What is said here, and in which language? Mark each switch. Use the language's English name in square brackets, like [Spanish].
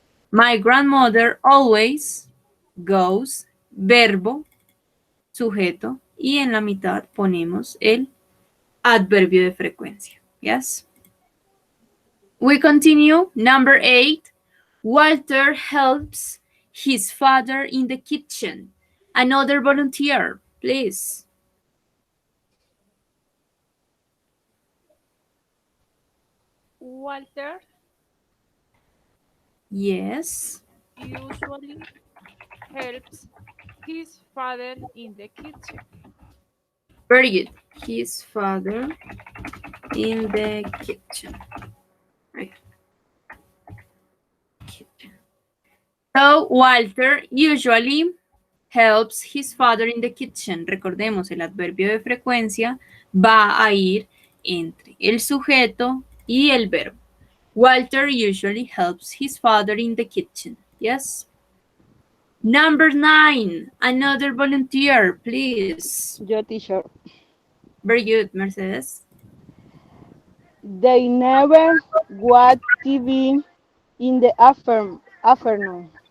[English] My grandmother always goes, [Spanish] verbo, sujeto, y en la mitad ponemos el adverbio de frecuencia. [English] Yes? We continue. Number 8. Walter helps his father in the kitchen. Another volunteer, please. Walter Yes. usually helps his father in the kitchen. Very good. His father in the kitchen. Right. Kitchen. So, Walter usually helps his father in the kitchen. [Spanish] Recordemos, el adverbio de frecuencia va a ir entre el sujeto y el verbo. [English] Walter usually helps his father in the kitchen. Yes? Number 9. Another volunteer, please. [Spanish] Yo, teacher. [English] Very good, Mercedes. They never watch TV in the afternoon.